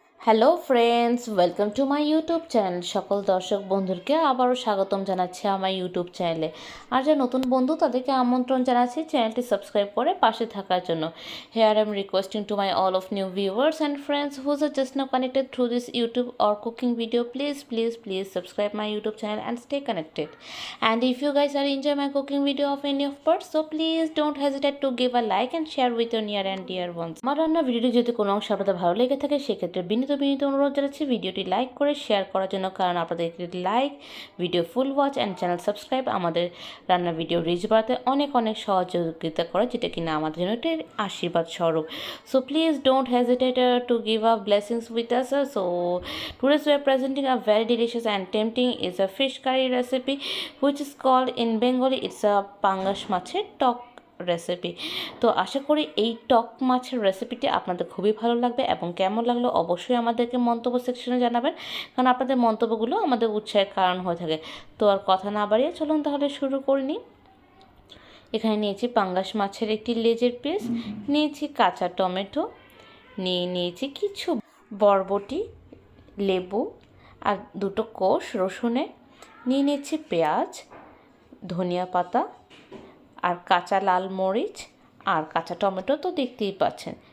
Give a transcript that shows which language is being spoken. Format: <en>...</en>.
<en>Hello friends, welcome to my YouTube channel.</en> <bn>সকল দর্শক বন্ধুকে আবারও স্বাগতম জানাচ্ছি আমার ইউটিউব চ্যানেলে। আর যারা নতুন বন্ধু তাদেরকে আমন্ত্রণ জানাচ্ছি চ্যানেলটি সাবস্ক্রাইব করে পাশে থাকার জন্য।</bn> <en>Here I am requesting to my all of new viewers and friends whose are just now connected through this YouTube or cooking video, please subscribe my YouTube channel and stay connected. And if you guys are enjoy my cooking video of any of parts, so please don't hesitate to give a like and share with your near and dear ones.</en> <bn>আমার রান্না ভিডিওটি যদি কোনো অংশ আপনাদের ভালো লেগে থাকে সেক্ষেত্রে বিনীত অনুরোধ জানাচ্ছি ভিডিওটি লাইক করে শেয়ার করার জন্য, কারণ আপনাদের like, video full watch and channel subscribe আমাদের রান্না ভিডিও রিচ বাড়াতে অনেক সহযোগিতা করে, যেটা কিনা আমাদের জন্য একটি আশীর্বাদ স্বরূপ।</bn> <en>So please don't hesitate to give a blessings with us. So today's we are presenting a very delicious and tempting is a fish curry recipe which is called in Bengali it's a</en> <bn>পাঙ্গাস মাছের টক recipe. তো আশা করি এই টক মাছের রেসিপিটি আপনাদের খুবই ভালো লাগবে এবং কেমন লাগলো অবশ্যই আমাদেরকে মন্তব্য সেকশনে জানাবেন, কারণ আপনাদের মন্তব্যগুলো আমাদের উৎসাহের কারণ হয়ে থাকে। তো আর কথা না বাড়িয়ে চলুন তাহলে শুরু করে নিই। এখানে নিয়েছি পাঙ্গাস মাছের একটি লেজের পিস, নিয়েছি কাঁচা টমেটো, নিয়েছি কিছু বরবটি, লেবু আর দুটো কোষ রসুনের, নিয়েছি পেঁয়াজ, ধনিয়া পাতা আর কাঁচা লাল মরিচ আর কাঁচা টমেটো তো দেখতেই পাচ্ছেন।</bn>